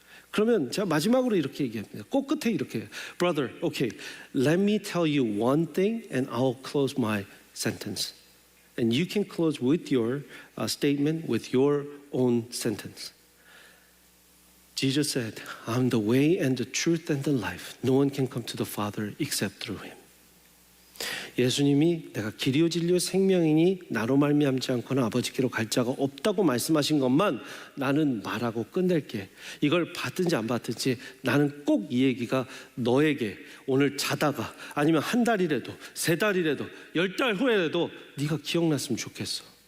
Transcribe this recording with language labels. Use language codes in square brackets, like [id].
[ko] 그러면 제가 마지막으로 이렇게 얘기합니다. 꼭 끝에 이렇게 해요. [en] Brother, okay, let me tell you one thing and I'll close my sentence. And you can close with your statement with your own sentence. Jesus said, I'm the way and the truth and the life. No one can come to the Father except through him. [ko] 예수님이 내가 길이요 진리요 생명이니 나로 말미암지 않고는 아버지께로 갈 자가 없다고 말씀하신 것만 나는 말하고 끝낼게. 이걸 받든지 안 받든지 나는 꼭 이 얘기가 너에게 오늘 자다가 아니면 한 달이라도 3달이라도 10달 후에라도 네가 기억났으면 좋겠어.